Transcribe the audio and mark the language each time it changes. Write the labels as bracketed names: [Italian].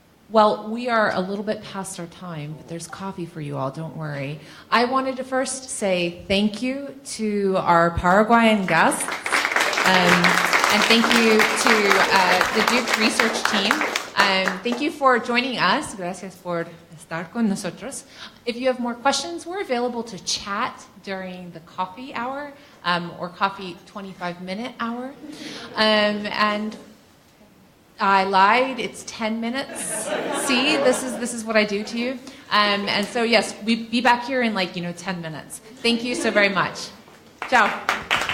[English] Well, we are a little bit past our time, but there's coffee for you all, don't worry. I wanted to first say thank you to our Paraguayan guests, and thank you to the Duke research team. Thank you for joining us. [Spanish] Gracias por estar con nosotros. [English] If you have more questions, we're available to chat during the coffee hour, or coffee 25-minute hour. And I lied, it's 10 minutes. See, this is what I do to you. And so yes, we'll be back here in 10 minutes. Thank you so very much. Ciao.